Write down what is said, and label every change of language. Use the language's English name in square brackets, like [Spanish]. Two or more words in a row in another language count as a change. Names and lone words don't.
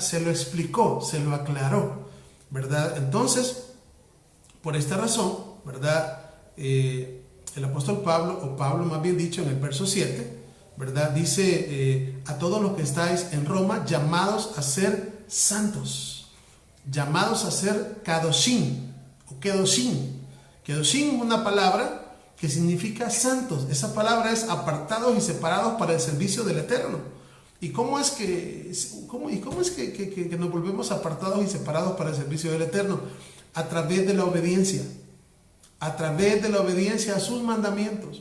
[Spanish] Se lo explicó, se lo aclaró, ¿verdad? Entonces, por esta razón, ¿verdad?, el apóstol Pablo, o Pablo más bien dicho, en el verso 7, ¿verdad?, dice a todos los que estáis en Roma, llamados a ser santos, llamados a ser kadoshim o kedoshim. Kedoshim es una palabra que significa santos. Esa palabra es apartados y separados para el servicio del Eterno. ¿Y cómo es que nos volvemos apartados y separados para el servicio del Eterno? A través de la obediencia. A través de la obediencia a sus mandamientos.